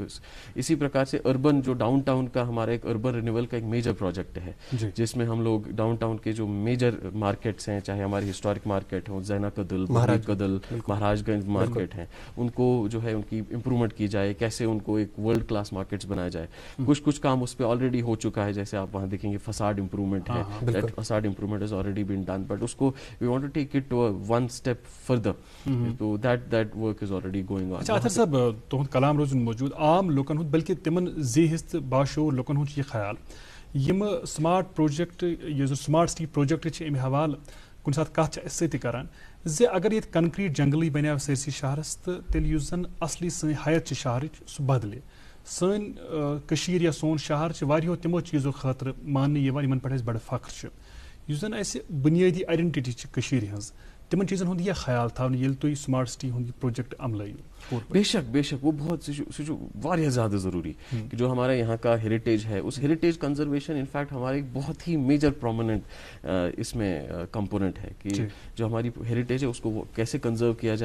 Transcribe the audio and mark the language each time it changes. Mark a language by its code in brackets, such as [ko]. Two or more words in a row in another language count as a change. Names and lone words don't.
[hi] इसी प्रकार से अर्बन जो डाउनटाउन का हमारा एक [en] urban renewal [hi] का एक [en] major project [hi] है, जिसमें हम लोग डाउनटाउन के जो [en] major markets [hi] हैं, चाहे हमारी [en] historic market [hi] हो, जैना कदल, महाराजगंज मार्केट हैं, उनको जो है उनकी इम्प्रूवमेंट की जाए, कैसे उनको एक [en] world class markets [hi] बनाया जाए। कुछ काम उस पर ऑलरेडी हो चुका है, जैसे आप वहाँ देखेंगे [en] facade improvement [hi] है, [en] that facade improvement has already been done, [hi] बट उसको [en] we want to take it to one step further, [hi] तो [en] that work is already going on. [hi] अच्छा अतर साहब, [ks] तुहद कलाम रोज मौजूद आम लोकन हुंद बल्कि तिमन ज़ेहिस्त बाशऊर लोकन हुंद ये ख्याल यम [en] smart project [ks] ये जो [en] smart city project [ks] छ अमि हवाल कुन साथ कथ छ इस करान जे अगर ये [en] concrete jungle [ks] बनिया सरसी शहरस तो तेल युस जन असली सं हयत शहर सह बदले सन कशीर या सोन शहर वारियो तिमो चीज़ों खातर मानने यवान यमन पर बड़ फख्र युस जन ऐसे बुनियादी आइडेंटिटी कशीर हज तिमन चीज़न हुंद यह ख्याल था ये तुम [en] smart city [ks] हुंद प्रोजेक्ट अमलयू। [hi] बेशक वो बहुत वारिया ज़्यादा ज़रूरी कि जो हमारा यहाँ का हेरिटेज है, उस [en] heritage conservation in fact [hi] हमारा एक बहुत ही [en] major prominent [hi] इसमें कंपोनेंट है कि जो हमारी हेरिटेज है उसको कैसे कंजर्व किया जाए।